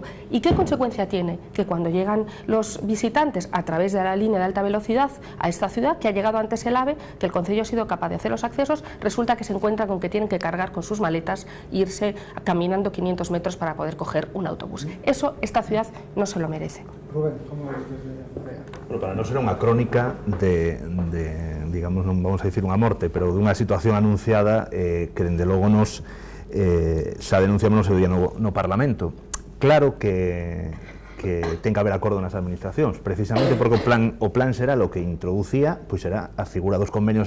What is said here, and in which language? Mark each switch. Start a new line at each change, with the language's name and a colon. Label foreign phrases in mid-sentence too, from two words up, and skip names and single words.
Spanish: ¿Y qué consecuencia tiene? Que cuando llegan los visitantes a través de la línea de alta velocidad a esta ciudad, que ha llegado antes el AVE, que el Concello ha sido capaz de hacer los accesos, resulta que se encuentran con que tienen que cargar con sus maletas e irse caminando 500 metros para poder coger un autobús. Eso esta ciudad no se lo merece. Rubén, ¿cómo ves desde Area?
Galician: Pero para non ser unha crónica digamos, non vamos a dicir unha morte, pero de unha situación anunciada que dende logo nos xa denunciamos no seu día no Parlamento. Claro que ten que haber acordo nas administracións, precisamente porque o plan será o que introducía, pois era a figura dos convenios